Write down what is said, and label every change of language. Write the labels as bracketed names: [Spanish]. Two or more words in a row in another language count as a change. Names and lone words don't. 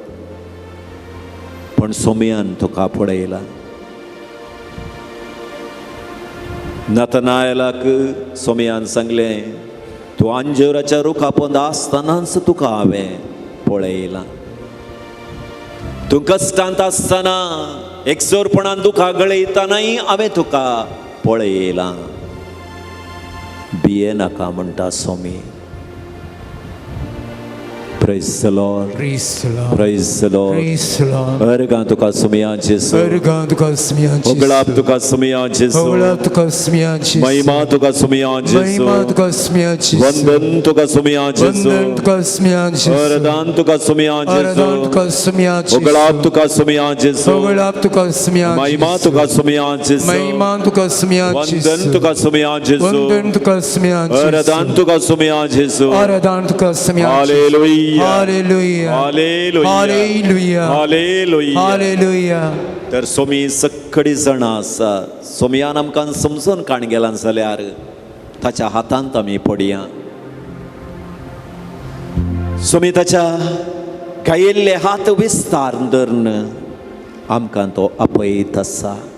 [Konkani] पण सोमयान तुका पळयला नतनायलाक सोमयान सांगलें तूं अंजुराच्या रुखा पोंदा आसतनाच तुका हांवें पळयलां तूं कश्टांत आसतना एकसोरपणान दुखा गळयतानाय हांवें तुका पळयलां भिये नाका म्हणटा सोमी [English] Praise the Lord. Praise the Lord. Praise the Lord. Praise the Lord. [Konkani] Ergan tuka sumia Jesu. Ergan tuka sumia Jesu. Oglap tuka sumia Jesu. Oglap tuka sumia Jesu. Mahima tuka sumia Jesu. Mahima tuka sumia Jesu. Vandan tuka sumia Jesu. Vandan tuka sumia Jesu. Aradan tuka sumia Jesu. Aradan tuka sumia Jesu. Oglap tuka sumia Jesu. Oglap tuka sumia Jesu. Mahima tuka sumia Jesu. Mahima tuka sumia Jesu. Vandan tuka sumia Jesu. Vandan tuka sumia Jesu. Aradan tuka sumia Jesu. Aradan tuka sumia Jesu. Hallelujah. Hallelujah. Hallelujah. Hallelujah. Hallelujah. Hallelujah. तर सोमी सगळी जाणां आसा सोमयान आमकां समजून काण गेलां जाल्यार ताच्या हातांत आमी पडया सोमी ताच्या गायिल्ले हात विस्तार धरून आमकां तो आपयत आसा